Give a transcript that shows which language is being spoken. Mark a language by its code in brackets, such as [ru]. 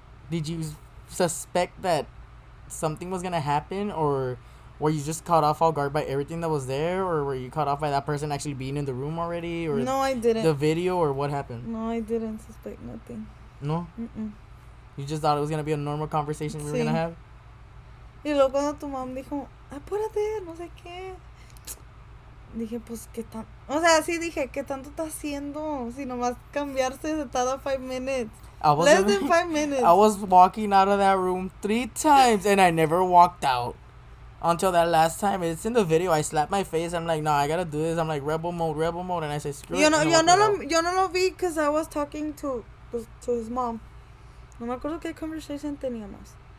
[en] Did you suspect that something was gonna happen, or were you just caught off all guard by everything that was there, or were you caught off by that person actually being in the room already, or no, I didn't. The video, or what happened? No, I didn't suspect nothing. No? You just thought it was gonna be a normal conversation we were gonna have? [es] Y luego cuando tu mamá dijo, apúrate, no sé qué. Dije, pues, ¿qué tan...? O sea, sí dije, ¿qué tanto está haciendo? Si nomás cambiarse se tarda [en] 5 minutes. Less than 5 minutes. I was walking out of that room 3 times, and I never walked out until that last time. It's in the video. I slapped my face. I'm like, no, I gotta do this. I'm like, rebel mode. And I say, screw it. [es] Yo no lo vi [en] because I was talking to his mom. [es] No me acuerdo qué conversation teníamos.